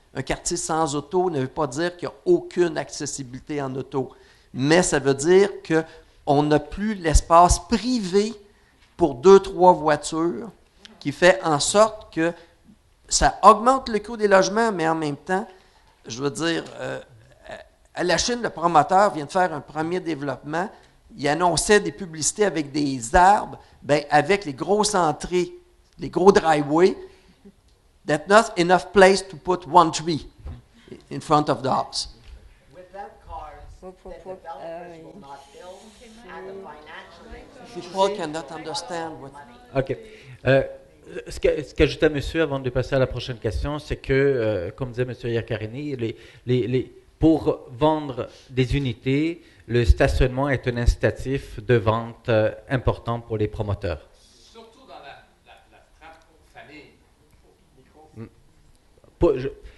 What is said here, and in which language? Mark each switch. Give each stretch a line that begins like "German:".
French: Un quartier sans auto ne veut pas dire qu'il n'y a aucune accessibilité en auto, mais ça veut dire qu'on n'a plus l'espace privé pour 2-3 voitures, qui fait en sorte que ça augmente le coût des logements, mais en même temps, je veux dire, à la Chine, le promoteur vient de faire un premier développement. Il annonçait des publicités avec des arbres, bien, avec les grosses entrées, les gros driveways.
English: That's not enough place to put one tree in front of the house. Without cars, People cannot understand what... OK.
French: Ce qu'ajoutait monsieur avant de passer à la prochaine question, c'est que, comme disait monsieur Iaccarini, pour vendre des unités, le stationnement est un incitatif de vente important pour les promoteurs. Surtout dans la famille.